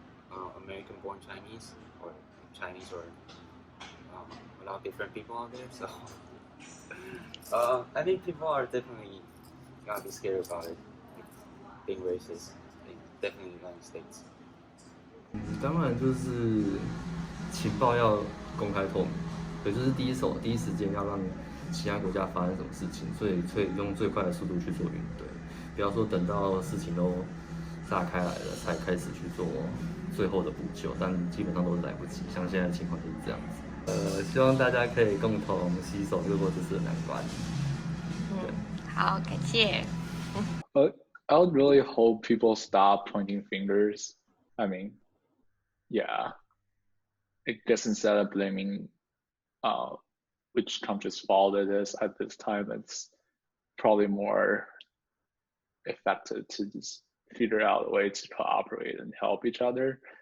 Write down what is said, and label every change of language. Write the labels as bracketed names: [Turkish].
[English] American-born Chinese or Chinese or a lot of different people out there. So I think people are definitely gonna be scared about it, being racist, definitely in the United States. [Chinese] 当然就是情报要公开透明，对，就是第一时间要让其他国家发生什么事情，所以用最快的速度去做应对，不要说等到事情都炸开来了才开始去做最后的补救，但基本上都是来不及。像现在的情况就是这样子。希望大家可以共同携手越过这次的难关。好，感谢。 [English] I would really hope people stop pointing fingers. I mean, yeah. I guess instead of blaming which country's fault it is at this time, it's probably more effective to just figure out a way to cooperate and help each other.